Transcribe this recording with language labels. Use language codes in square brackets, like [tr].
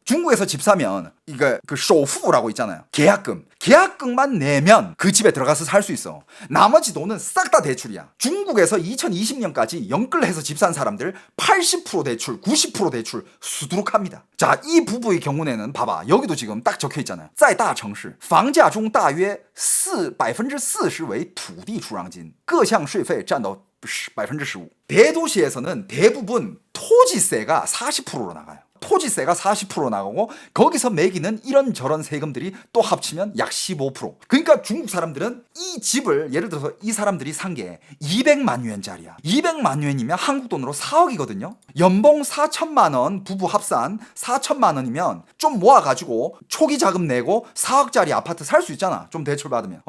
[ko] 중국에서 집 사면 이거 그 쇼후라고 있잖아요. 계약금만 내면 그 집에 들어가서 살 수 있어. 나머지 돈은 싹 다 대출이야. 중국에서 2020년까지 영끌해서 집 산 사람들 80% 대출, 90% 대출 수두룩합니다. 자, 이 부부의 경우에는 봐봐. 여기도 지금 딱 적혀 있잖아요. [zh] 在大城市房价中大约40%为土地出让金，各项税费占到15%。 [ko] 대도시에서는 대부분 토지세가 40%로 나가요. 토지세가 40% 나가고 거기서 매기는 이런저런 세금들이 또 합치면 약 15%. 그러니까 중국 사람들은 이 집을 예를 들어서 이 사람들이 산 게 200만 yuan짜리야. 200만 yuan이면 한국 돈으로 4억이거든요. 연봉 4천만 원 부부 합산 4천만 원이면 좀 모아가지고 초기 자금 내고 4억짜리 아파트 살 수 있잖아. 좀 대출 받으면.